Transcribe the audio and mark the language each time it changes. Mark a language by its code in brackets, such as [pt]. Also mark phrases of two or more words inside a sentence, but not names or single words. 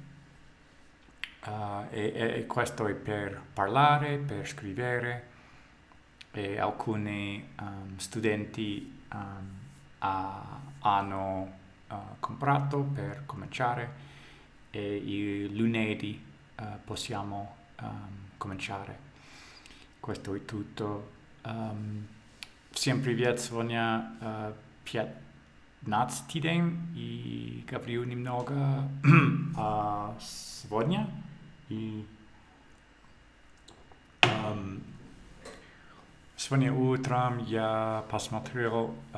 [it] e questo è per parlare, per scrivere e alcuni studenti hanno comprato per cominciare e il lunedì possiamo cominciare. Questo è tutto. [ru] Всем привет! Сегодня 15-й день и говорю немного сегодня. И сегодня утром я посмотрел